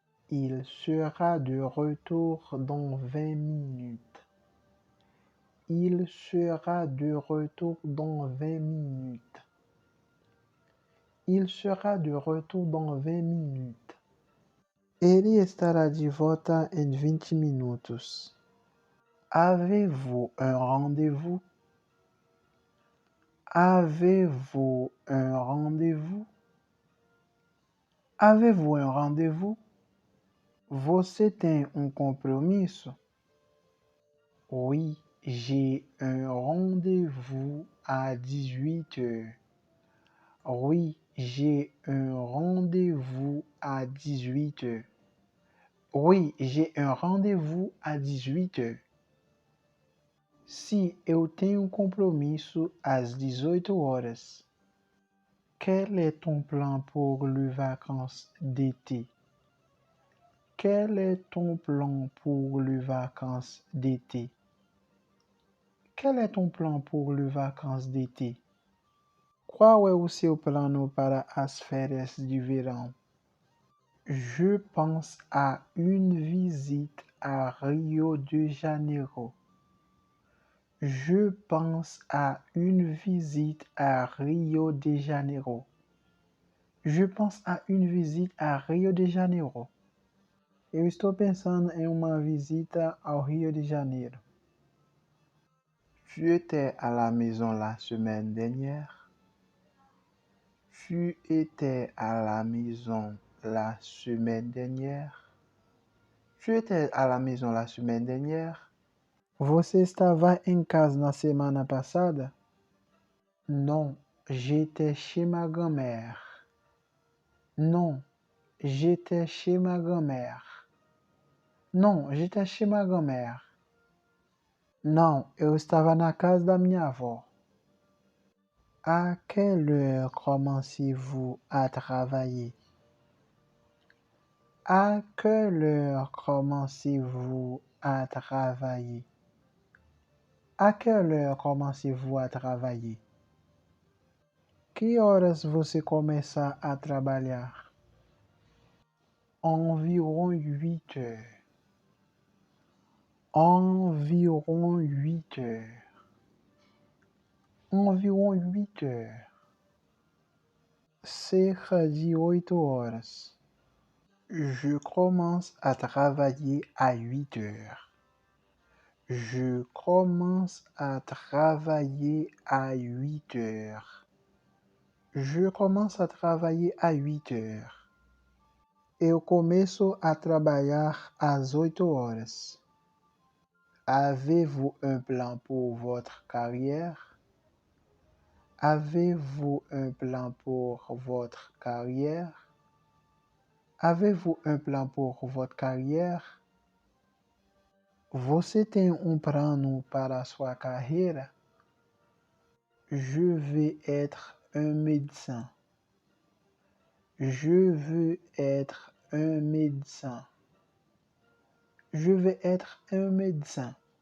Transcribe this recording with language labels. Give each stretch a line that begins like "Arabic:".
French: Il sera de retour dans 20 minutes. Il sera de retour dans 20 minutes. Il sera de retour dans 20 minutes.
Portuguese: Ele estará de volta em 20 minutos.
French: Avez-vous un rendez-vous? Avez-vous un rendez-vous? Avez-vous un rendez-vous?
Portuguese: Você tem um compromisso?
French: Oui, j'ai un rendez-vous à 18 heures. Oui, j'ai un rendez-vous à 18 heures. Oui, j'ai un rendez-vous à 18 heures.
Portuguese: Se eu tenho um compromisso às 18 horas.
French: Quel est ton plan pour les vacances d'été? Quel est ton plan pour les vacances d'été? Quel est ton plan pour les vacances d'été?
Portuguese: Qual é o seu plano para as férias de verão?
French: Je pense à une visite à Rio de Janeiro. Je pense à une visite à Rio de Janeiro. Je pense à une visite à Rio de Janeiro.
Portuguese: Eu estou pensando em uma visita ao Rio de Janeiro.
French: Tu étais à la maison la semaine dernière? Tu étais à la maison la semaine dernière? Tu étais à la maison la semaine dernière?
Portuguese: Você estava em casa na semana passada?
French: Non, j'étais chez ma grand-mère. Non, j'étais chez ma grand-mère. Non, j'étais chez ma grand-mère.
Portuguese: Não, eu estava na casa da minha avó.
French: À quelle heure commencez-vous à travailler? À quelle heure commencez-vous à travailler? À quelle heure commencez-vous à travailler?
Portuguese: Que horas você começa a trabalhar?
French: Environ 8 heures. Environ 8 heures. Environ 8 heures.
Portuguese: Cerca de 8 horas.
French: Je commence à travailler à 8 heures. Je commence à travailler à 8 heures. Je commence à travailler à 8 heures.
Portuguese: Eu começo a trabalhar às 8 horas.
French: Avez-vous un plan pour votre carrière? Avez-vous un plan pour votre carrière? Avez-vous un plan pour votre carrière?
Portuguese: Você tem um plano para a sua carreira?
French: Je veux être un médecin. Je veux être un médecin. Je veux être un médecin.